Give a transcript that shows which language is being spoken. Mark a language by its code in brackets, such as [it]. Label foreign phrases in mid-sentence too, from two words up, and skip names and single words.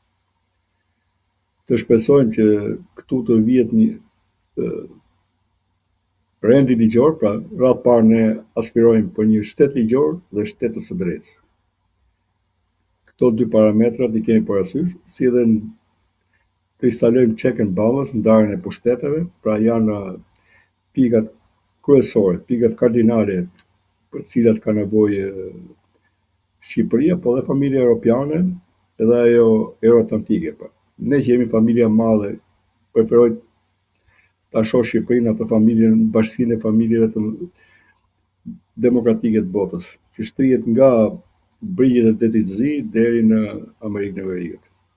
[sq] Të shpresojmë që këtu të vihet një rendi ligjor, pra radhë parë ne aspirojmë për një shtet ligjor dhe shtetës së drejtës. Këto dy parametrat i kemi parasysh, si edhe të instalojmë [en] check and balance, [sq] ndarjen e pushteteve, pra janë pikat kryesore, pikat kardinale për cilat ka nevojë Shqipëria, po dhe familja europiane edhe ajo euroatlantike. Ne që jemi familja e madhe, preferoj ta shoh Shqipërinë atë familjen, bashkësinë e familjeve të demokratike të botës, që shtrihet nga brigjet e Detit të Zi deri në Amerikën e Veriut.